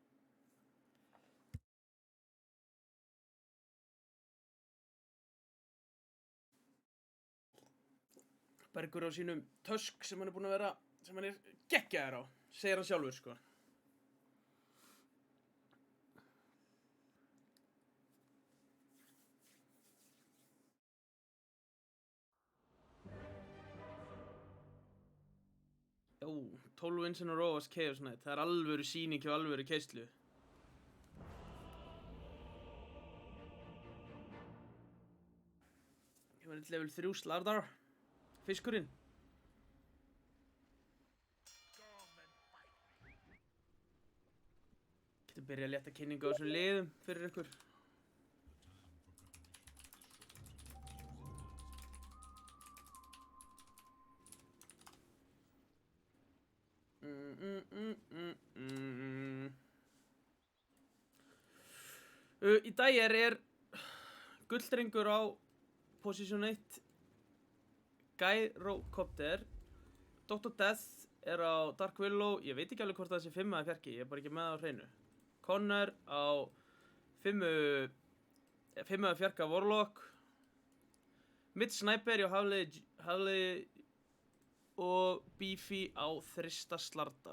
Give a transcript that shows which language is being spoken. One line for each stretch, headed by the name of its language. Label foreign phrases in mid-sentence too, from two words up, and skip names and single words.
Icelandic: Bergur á sínum Tusk sem hann er búinn að vera, sem hann er geggjaður á, segir hann sjálfur sko.
English: Jó, 12 wins in a row as Chaos Knight,
Icelandic: það er alvöru sýning hjá alvöru keislu. Ég var level 3 Slardar. Fiskurinn. Getur byrjað að létta kynningu á þessum liðum fyrir ykkur. Í dag er gulldrengur á position 1. Gyrocopter. Dr. Death er á Dark Willow. Ég veit ekki alveg hvort það sé 5 eða fjarki. Ég er bara ekki með það á hreinu. Connor á 5 eða fjarka Warlock. Mitt Sniper og Hafliði og Beefy á þrista slardar.